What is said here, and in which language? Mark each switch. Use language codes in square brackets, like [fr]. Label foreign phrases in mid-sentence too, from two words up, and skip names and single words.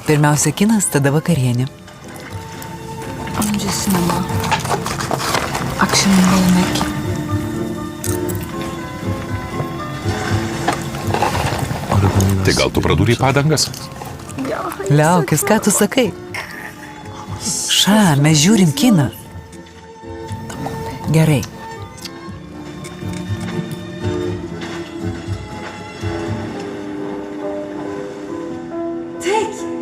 [lt] Pirmiausia kinas, tada vakarienė. [tr] Önce sinema. Akşamında yemek. [lt] Tai gal tu pradūrei padangas? Liaukis, ką tu sakai? Mes žiūrim kiną. Gerai. [tr] Tek.